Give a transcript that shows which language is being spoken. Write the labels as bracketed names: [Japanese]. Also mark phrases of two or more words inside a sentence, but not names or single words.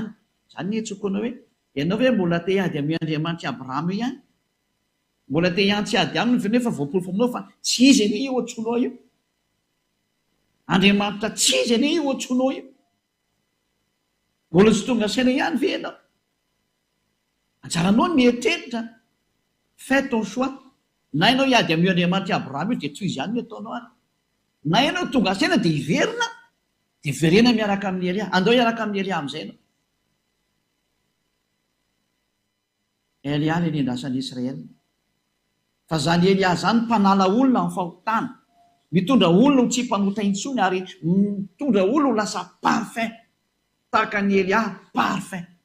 [Malagasy] Zany ny tsokoana hoe ianao hoe mbola te ady amin'ny Andriamanitra Abrahama ihany, mbola te hiantsy ady aminy nefa voapolofo aminao fa tsy izy anie io antsonao io. Andriamanitra tsy izy anie io antsonao io. Mbola tsy tonga saina ihany ve ianao? Anjaranao mieritreritra [French] fais ton choix. [Malagasy] Na ianao hiady amin'ny Andriamanitra Abrahama io dia tsy izy ihany no ataonao ary. Na ianao tonga saina dia hiverina, dia verena miaraka amin'ny Elia. Andao hiaraka amin'ny Elia amin'izay ianao. Elia ilay niandrasan'ny Israely. Fa zany Elia zany mpanala olona amin'ny fahotana, mitondra olona ho tsy mpanota intsony ary mitondra olona ho lasa parfait tahaka ny Elia parfait.